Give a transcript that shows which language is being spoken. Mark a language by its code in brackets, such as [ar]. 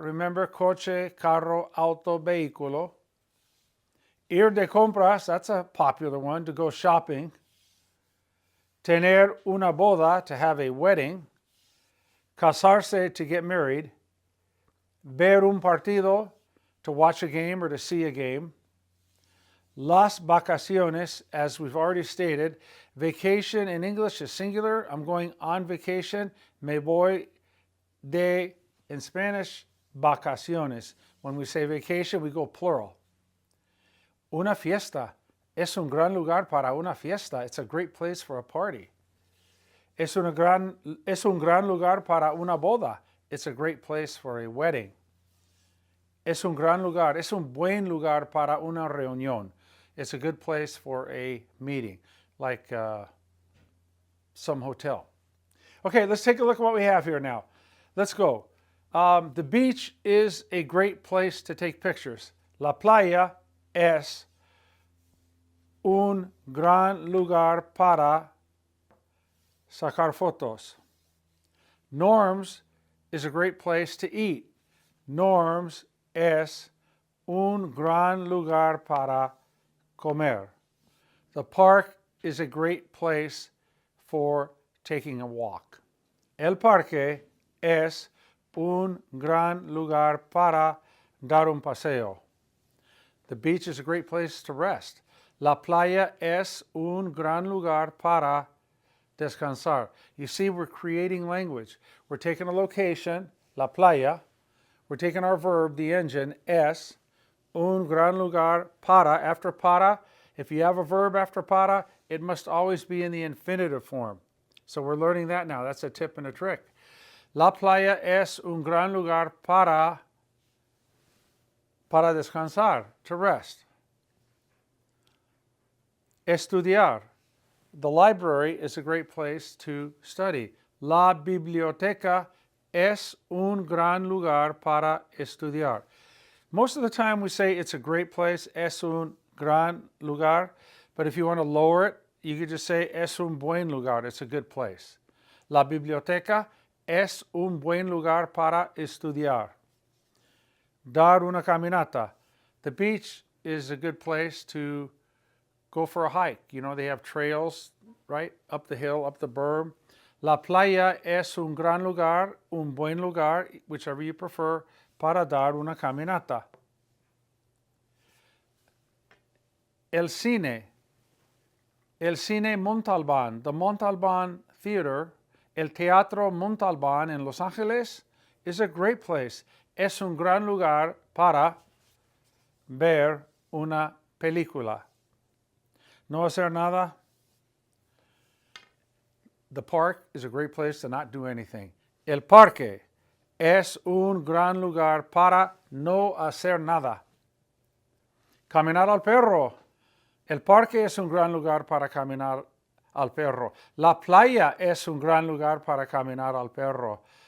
[en] Remember, [es] coche, carro, auto, vehículo. Ir de compras, [en] that's a popular one, to go shopping. [es] Tener una boda, [en] to have a wedding. [es] Casarse, [en] to get married. [es] Ver un partido, [en] to watch a game or to see a game. [es] Las vacaciones, [en] as we've already stated. Vacation in English is singular. I'm going on vacation. [es] Me voy de, [en] in Spanish, [es] vacaciones. [en] When we say vacation, we go plural. [es] Una fiesta. Es un gran lugar para una fiesta. [en] It's a great place for a party. [es] Es un gran lugar para una boda. [en] It's a great place for a wedding. [es] Es un gran lugar. Es un buen lugar para una reunión. [en] It's a good place for a meeting, like some hotel. Okay, let's take a look at what we have here now. Let's go. The beach is a great place to take pictures. [es] La playa es un gran lugar para sacar fotos. [en] Norm's is a great place to eat. Norm's [es] es un gran lugar para comer. [en] The park is a great place for taking a walk. [es] El parque es un gran lugar para dar un paseo. [en] The beach is a great place to rest. [es] La playa es un gran lugar para descansar. [en] You see, we're creating language. We're taking a location, [es] la playa. [en] We're taking our verb, the engine, [es] es un gran lugar para. [en] After para, if you have a verb after para, it must always be in the infinitive form. So we're learning that now. That's a tip and a trick. [es] La playa es un gran lugar para descansar, [en] to rest. [es] Estudiar. [en] The library is a great place to study. [es] La biblioteca es un gran lugar para estudiar. [en] Most of the time we say it's a great place, [es] es un gran lugar, [en] but if you want to lower it, you could just say [es] es un buen lugar, [en] it's a good place. [es] La biblioteca es un buen lugar para estudiar. Dar una caminata. [en] The beach is a good place to go for a hike. You know, they have trails, right? Up the hill, up the berm. [es] La playa es un gran lugar, un buen lugar, [en] whichever you prefer, [es] para dar una caminata. [en] El cine Montalbán, the Montalbán Theater, el Teatro Montalbán en Los Angeles is a great place. [es] Es un gran lugar para ver una película. No hacer nada. [en] The park is a great place to not do anything. [es] El parque es un gran lugar para no hacer nada. Caminar al perro. El parque es un gran lugar para caminar al perro. La playa es un gran lugar para caminar al perro.